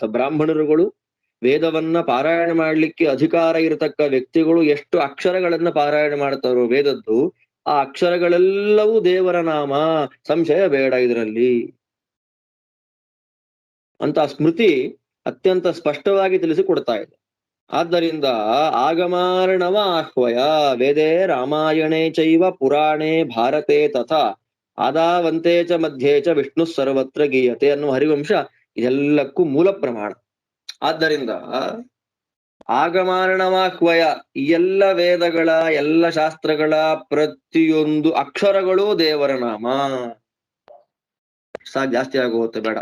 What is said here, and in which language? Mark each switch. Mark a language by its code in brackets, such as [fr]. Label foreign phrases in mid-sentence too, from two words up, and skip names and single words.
[kn] ಬ್ರಾಹ್ಮಣರುಗಳು ವೇದವನ್ನ ಪಾರಾಯಣ ಮಾಡ್ಲಿಕ್ಕೆ ಅಧಿಕಾರ ಇರತಕ್ಕ ವ್ಯಕ್ತಿಗಳು ಎಷ್ಟು ಅಕ್ಷರಗಳನ್ನ ಪಾರಾಯಣ ಮಾಡ್ತಾರೋ ವೇದದ್ದು, ಆ ಅಕ್ಷರಗಳೆಲ್ಲವೂ ದೇವರ ನಾಮ, ಸಂಶಯ ಬೇಡ ಇದರಲ್ಲಿ ಅಂತ ಸ್ಮೃತಿ ಅತ್ಯಂತ ಸ್ಪಷ್ಟವಾಗಿ ತಿಳಿಸಿಕೊಡ್ತಾ ಇದೆ. [sa] ಆದ್ದರಿಂದ ಆಗಮಾರ್ಣವ ಆಹ್ವಯ ವೇದೇ ರಾಮಾಯಣೇ ಚೈವ ಪುರಾಣೇ ಭಾರತೆ ತಥಾ ಆದಾವಂತೆ ಚ ಮಧ್ಯೆ ಚ ವಿಷ್ಣು ಸರ್ವತ್ರ ಗೀಯತೆ [kn] ಅನ್ನುವ ಹರಿವಂಶ ಇದೆಲ್ಲಕ್ಕೂ ಮೂಲ ಪ್ರಮಾಣ. ಆದ್ದರಿಂದ ಆಗಮಾರ್ಣವಾಹ್ವಯ ಎಲ್ಲ ವೇದಗಳ ಎಲ್ಲ ಶಾಸ್ತ್ರಗಳ ಪ್ರತಿಯೊಂದು ಅಕ್ಷರಗಳು ದೇವರ ನಾಮ. ಜಾಸ್ತಿ ಆಗೋಗುತ್ತೆ ಬೇಡ.